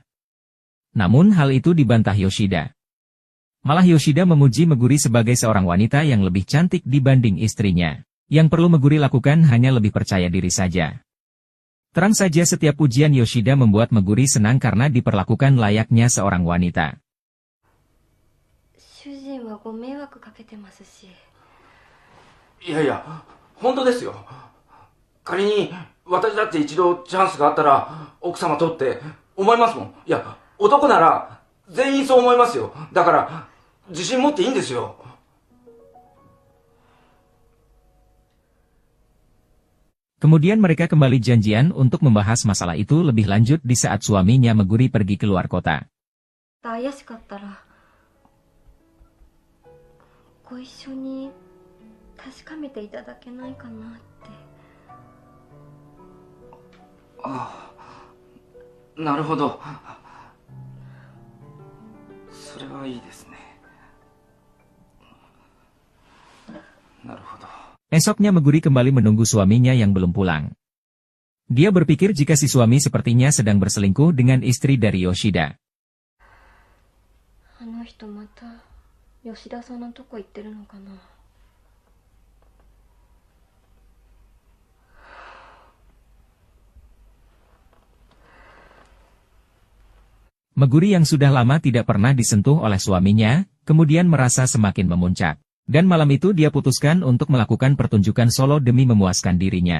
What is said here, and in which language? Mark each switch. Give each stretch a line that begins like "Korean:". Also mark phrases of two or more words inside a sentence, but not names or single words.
Indonesian: Namun hal itu dibantah Yoshida. Malah Yoshida memuji Meguri sebagai seorang wanita yang lebih cantik dibanding istrinya. Yang perlu Meguri lakukan hanya lebih percaya diri saja. Terang saja setiap pujian Yoshida membuat Meguri senang karena diperlakukan layaknya seorang wanita.
Japanese: 主人はご迷惑かけてますし。いやいや、本当ですよ。仮に私だって一度チャンスがあったら奥様とって思いますもん。いや、男なら全員そう思いますよ。だから自信持っていいんですよ。
Indonesian: Kemudian mereka kembali janjian untuk membahas masalah itu lebih lanjut di saat suaminya Meguri pergi keluar kota.
Japanese: 怪しかったらご一緒に確かめていただけないかなって。ああ、なるほど。それはいいですね。なるほど。
Indonesian: Esoknya Meguri kembali menunggu suaminya yang belum pulang. Dia berpikir jika si suami sepertinya sedang berselingkuh dengan istri dari Yoshida.
Japanese: あの人また吉田さんのとこ行ってるのかな。
Indonesian: Meguri yang sudah lama tidak pernah disentuh oleh suaminya, kemudian merasa semakin memuncak. Dan malam itu dia putuskan untuk melakukan pertunjukan solo demi memuaskan dirinya.